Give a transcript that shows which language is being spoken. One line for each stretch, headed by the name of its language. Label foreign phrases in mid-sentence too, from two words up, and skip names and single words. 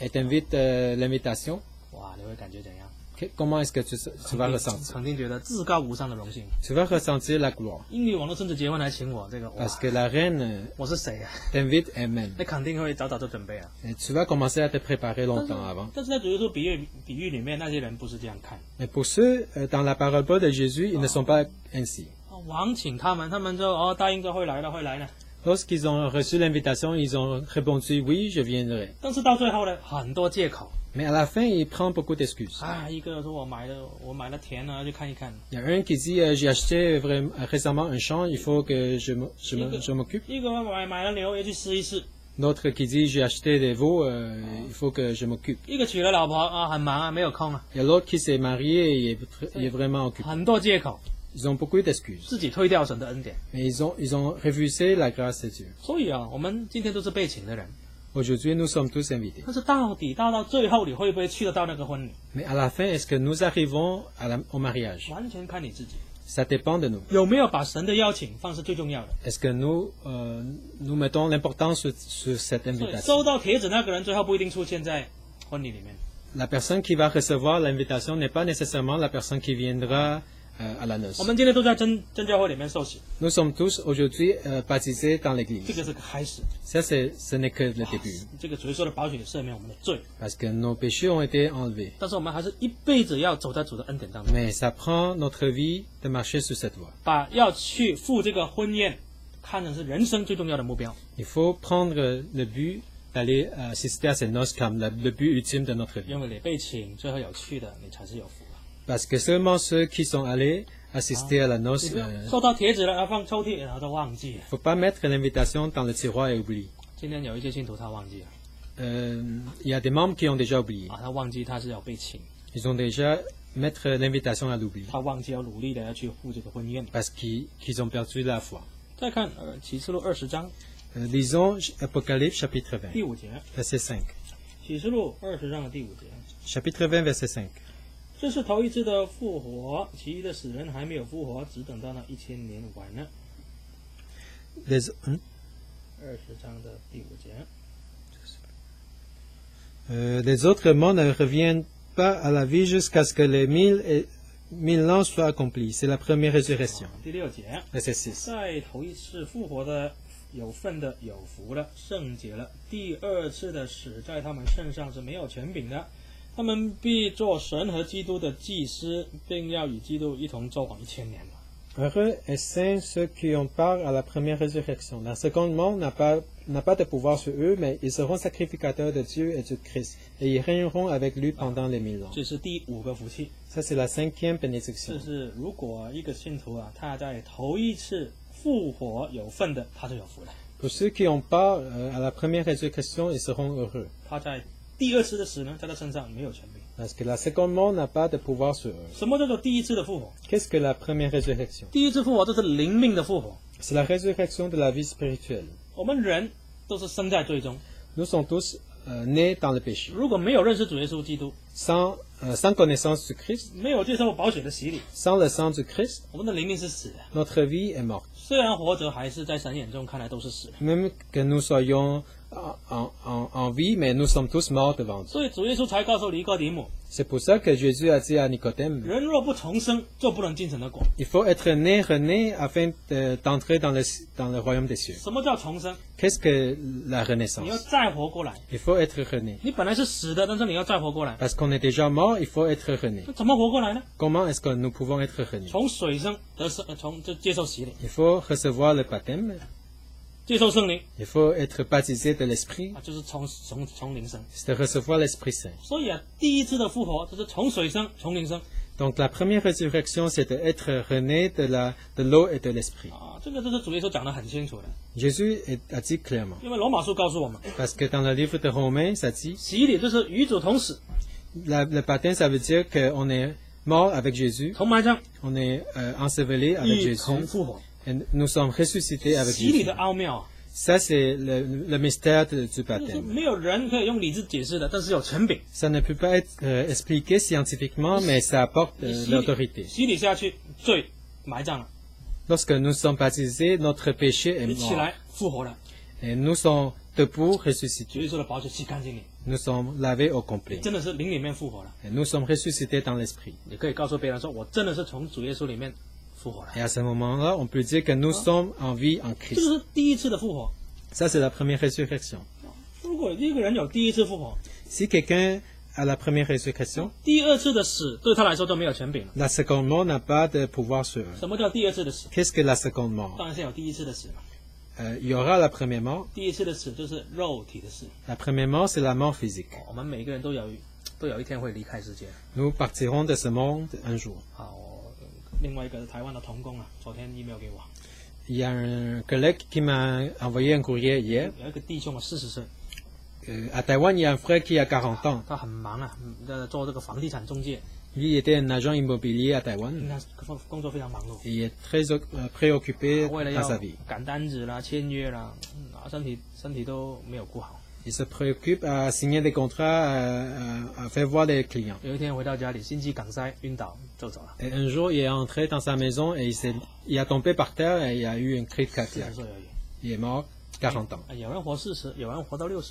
French: elle t'invite l'invitation,
Chinese: 哇，你会感觉怎样？
French: comment est-ce que tu vas ressentir?
Chinese: 肯定觉得至高无上的荣幸。
French: Tu vas ressentir la gloire.
Chinese: 英女王的孙子结婚来请我，这个哇，
French: Parce que la reine
Chinese: 我是谁啊？
French: t'invite elle-même.
Chinese: 那肯定会早早就准备了。
French: Et tu vas commencer à te préparer longtemps avant.
Chinese: 但是在主耶稣比喻里面，那些人不是这样看。
French: Mais pour ceux dans la parabole de Jésus, ils ne sont pas ainsi.
Chinese: 王请他们，他们就答应着会来了，会来了。
French: Lorsqu'ils ont reçu l'invitation, ils ont répondu oui, je viendrai.
Chinese: 但是到最后呢，很多借口。
French: Mais à la fin, ils prennent beaucoup d'excuses.
Chinese: 啊，一个说我买了田啊，去看一看。
French: Il y a un qui dit j'ai acheté récemment un champ, il faut que je m'occupe.
Chinese: 一个买了牛也去试一试。
French: D'autres qui dit j'ai acheté des veaux, il faut que je m'occupe.
Chinese: 一个娶了老婆啊，很忙啊，没有空啊。
French: Il y a l'autre qui s'est marié et il est vraiment occupé.
Chinese: 很多借口，
French: Ils ont beaucoup d'excuses.
Chinese: 自己推掉神的恩典。
French: Mais ils ont refusé la grâce de Dieu.
Chinese: 所以啊，我们今天都是被请的人。
French: Aujourd'hui, nous sommes tous invités.
Chinese: 但是到最后，你会不会去得到那个婚礼？
French: Mais à la fin, est-ce que nous arrivons au mariage?
Chinese: 完全看你自己。
French: Ça dépend de nous.
Chinese: 有没有把神的邀请放是最重要的？
French: Est-ce que nous mettons l'importance sur cette
Chinese: 所以
French: invitation?
Chinese: 收到帖子那个人最后不一定出现在婚礼里面。
French: La personne qui va recevoir l'invitation n'est pas nécessairement la personne qui viendra à la noce.
Chinese: 我们今天都在真教会里面受洗，
French: Nous sommes tous aujourd'hui baptisés dans
Chinese: 这
French: l'église.
Chinese: 个是个开始。
French: Ça, ce n'est que le début.
Chinese: 这个主耶稣的宝血赦免我们的罪，
French: Parce que nos péchés ont été enlevés.
Chinese: 但是我们还是一辈子要走在主的恩典当中，
French: Mais ça prend notre vie de marcher sur cette voie.
Chinese: 把要去赴这个婚宴看成是人生最重要的目标。
French: Il faut prendre le but d'aller assister à ces noces comme le but ultime de notre vie.
Chinese: 因为你被请，最后有去的，你才是有福了。
French: Parce que seulement ceux qui sont allés assister à la noce,
Chinese: 你不要收到帖子了，要放抽屉，然后就忘记了。
French: faut pas mettre l'invitation dans le tiroir et oublier.
Chinese: 今天有一些信徒他忘记了
French: Il y a des membres qui ont déjà oublié.
Chinese: 啊，他忘记他是要被请，
French: Ils ont déjà mettre l'invitation à l'oubli
Chinese: 他忘记要努力的要去赴这个婚宴。
French: parce qu'ils ont perdu la foi.
Chinese: 再看启示录20章
French: Lisons Apocalypse chapitre
Chinese: 第 20, 5节，
French: verset 5.
Chinese: 启示录20章的第5节。
French: Chapitre 20, verset 5.
Chinese: 这是头一次的复活，其余的死人还没有复活，只等到那1000年完了。
French: Les,
Chinese: 20章的第5节，
French: les autres morts ne reviennent pas à la vie jusqu'à ce que les 1000 ans soient accomplis. C'est la première résurrection.
Chinese: 第6节，
French: Verset 6.
Chinese: 在头一次复活的有份的有福了，圣洁了；第二次的死在他们身上是没有权柄的，他们必做神和基督的祭司，并要与基督一同作王1000年了。
French: Heureux et saints ceux qui ont part à la première résurrection. La seconde mort n'a pas de pouvoir sur eux, mais ils seront sacrificateurs de Dieu et du Christ, et ils régneront avec lui pendant les 1000 ans.
Chinese: 这是第5个福气。
French: Ça, c'est la 5e
Chinese: 就
French: bénédiction.
Chinese: 是如果一个信徒啊，他在头一次复活有份的，他就有福了；
French: Pour ceux qui ont part à la première résurrection, ils seront heureux,
Chinese: 他在第二次的死呢，在他身上没有权柄。
French: parce que la seconde mort n'a pas de pouvoir sur eux.
Chinese: 什么叫做第一次的复活？
French: Qu'est-ce que la première résurrection?
Chinese: 第一次复活就是灵命的复活。
French: C'est la résurrection de la vie spirituelle.
Chinese: 我们人都是生在罪中，
French: Nous sommes tous nés dans le péché.
Chinese: 如果没有认识主耶稣基督，
French: sans connaissance du Christ,
Chinese: 没有接受宝血的洗礼，
French: sans le sang du Christ,
Chinese: 我们的灵命是死的。
French: notre vie est morte.
Chinese: 虽然活着，还是在神眼中看来都是死的。
French: Même que nous soyons en vie, mais nous sommes tous morts devant Dieu.
Chinese: 所以主耶稣才告诉尼哥底母，
French: C'est pour ça que Jésus a dit à Nicodème,
Chinese: 人若不重生，就不能进神的国。
French: il faut être né, rené, afin d'entrer dans le royaume des cieux.
Chinese: 什么叫重生？
French: Qu'est-ce que la
Chinese: 你要
French: renaissance?
Chinese: 再活过来。
French: Il faut être rené.
Chinese: 你本来是死的，但是你要再活过来，
French: Parce qu'on est déjà mort, il faut être rené.
Chinese: 那怎么活过来呢？
French: Comment est-ce que nous pouvons être renés?
Chinese: 从水生得生，从就接受洗礼，
French: Il faut recevoir le baptême,
Chinese: 接受圣灵
French: il faut être baptisé de l'Esprit,
Chinese: 啊，就是从灵生。
French: c'est de recevoir l'Esprit Saint.
Chinese: 所以啊，第一次的复活就是从水生，从灵生
French: Donc la première résurrection, c'est d'être rené de l'eau et de l'Esprit.
Chinese: 啊，这个主耶稣讲得很清楚的，
French: Jésus a dit clairement,
Chinese: 因为罗马书告诉我们，
French: parce que dans le livre de Romains, ça dit,
Chinese: 洗礼就是与主同死，
French: le baptême, ça veut dire qu'on est mort avec Jésus,
Chinese: 同埋葬，
French: on est enseveli avec
Chinese: 一同
French: Jésus,
Chinese: 复活。
French: et nous sommes ressuscités avec
Chinese: 洗礼
French: Jésus.
Chinese: 的奥妙啊，
French: Ça, c'est le mystère du
Chinese: 就是
French: baptême.
Chinese: 没有人可以用理智解释的，但是有权柄。
French: Ça ne peut pas être expliqué scientifiquement, mais ça apporte
Chinese: 洗
French: l'autorité.
Chinese: 洗礼下去，罪埋葬了，
French: Lorsque nous sommes baptisés, notre péché est
Chinese: 你起
French: mort.
Chinese: 来复活了，
French: Et nous sommes debout,
Chinese: 主
French: ressuscités.
Chinese: 耶稣的宝血洗干净你，
French: Nous sommes lavés au complet.
Chinese: 真的是灵里面复活了。
French: Et nous sommes ressuscités dans l'esprit.
Chinese: 你可以告诉别人说，我真的是从主耶稣里面复活了。
French: Et à ce moment-là, on peut dire que nous sommes en vie en
Chinese: 这
French: Christ.
Chinese: 是第一次的复活。
French: Ça, c'est la première résurrection.
Chinese: 如果一个人有第一次复活，
French: Si quelqu'un a la première résurrection,
Chinese: 第二次的死对他来说都没有权柄了。
French: la seconde mort n'a pas de pouvoir sur eux.
Chinese: 什么叫第二次的死？
French: Qu'est-ce que la seconde mort?
Chinese: 当然是有第一次的死嘛。
French: Il y aura la première mort.
Chinese: 第一次的死就是肉体的死。
French: La première mort, c'est la mort physique.
Chinese: 我们每个人都有一天会离开世界。
French: Nous partirons de ce monde un jour.
Chinese: 好，另外一个台湾的童工啊，昨天 email 给我，
French: Il y a un collègue qui m'a envoyé un courrier hier.
Chinese: 有一个弟兄啊，40岁，
French: À Taïwan, il y a un frère qui a 40 ans.
Chinese: 他很忙啊，做这个房地产中介，
French: Lui il était un agent immobilier à Taïwan.
Chinese: 应该工作非常忙碌，
French: Il est très préoccupé
Chinese: 为了
French: dans
Chinese: 要
French: sa vie.
Chinese: 赶单子啦、签约啦，身体都没有顾好。
French: Il se préoccupe à signer des contrats, à faire voir les clients.
Chinese: 有一天回到家里，心肌梗塞晕倒就走了。
French: Et un jour, il est entré dans sa maison et il a tombé par terre et il a eu une crise
Chinese: 40
French: cardiaque.
Chinese: 岁而已。
French: Il est mort 40 ans.
Chinese: 有人活40，有人活到60。